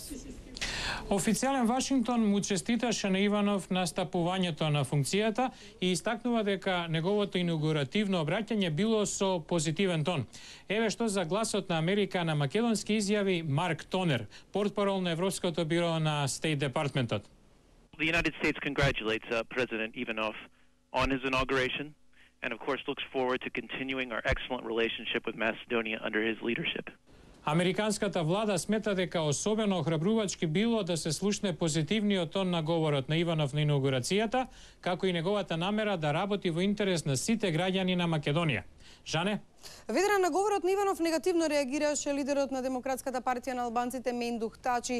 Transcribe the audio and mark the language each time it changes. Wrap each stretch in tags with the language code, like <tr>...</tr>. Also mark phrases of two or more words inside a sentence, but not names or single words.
<mk>Официјален Вашингтон му честиташе на Иванов на стапувањето на функцијата и истакнува дека неговото инаугуративно обраќање било со позитивен тон. Еве што за Гласот на Америка на македонски изјави Марк Тонер, портпарол на Европското биро на State Departmentот.</mk> <en>The United States congratulates President Ivanov on his inauguration and of course looks forward to continuing our excellent relationship with Macedonia under his leadership.</en> <mk>Американската влада смета дека особено охрабрувачки било да се слушне позитивниот тон на говорот на Иванов на инаугурацијата, како и неговата намера да работи во интерес на сите граѓани на Македонија. Жане? Ведран, на говорот на Иванов негативно реагираше лидерот на Демократската партија на албанците Мендух Тачи.</mk>